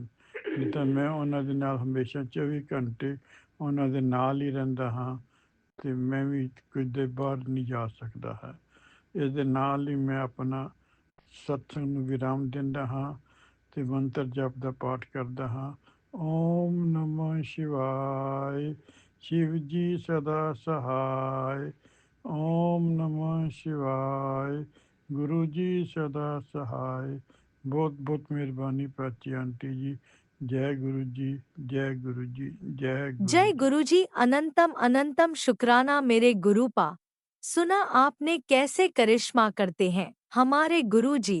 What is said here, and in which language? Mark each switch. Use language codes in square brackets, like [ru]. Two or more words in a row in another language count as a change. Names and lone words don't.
[pa] ਨਹੀਂ ਤਾਂ ਮੈਂ ਉਹਨਾਂ ਦੇ ਨਾਲ ਹਮੇਸ਼ਾ 24 ਘੰਟੇ ਉਹਨਾਂ ਦੇ ਨਾਲ ਹੀ ਰਹਿੰਦਾ ਹਾਂ ਤੇ ਮੈਂ ਵੀ ਕਿਤੇ ਬਾਹਰ ਨਹੀਂ ਜਾ ਸਕਦਾ ਹੈ। ਇਸ ਦੇ ਨਾਲ ਹੀ ਮੈਂ ਆਪਣਾ ਸਤਸੰਗ ਨੂੰ ਵਿਰਾਮ ਦਿੰਦਾ ਹਾਂ ਤੇ ਮੰਤਰ ਜਪ ਦਾ ਪਾਠ ਕਰਦਾ ਹਾਂ। [hi] ओम नमः शिवाय, शिव जी सदा सहाय। ओम नमः शिवाय, गुरु जी सदा सहाय। बहुत बहुत मेहरबानी प्राची आंटी जी। जय गुरु जी, जय गुरु जी, जय गुरु जय जी। गुरु जी, अनंतम अनंतम शुक्राना मेरे गुरुपा। सुना आपने कैसे करिश्मा करते हैं हमारे गुरु जी।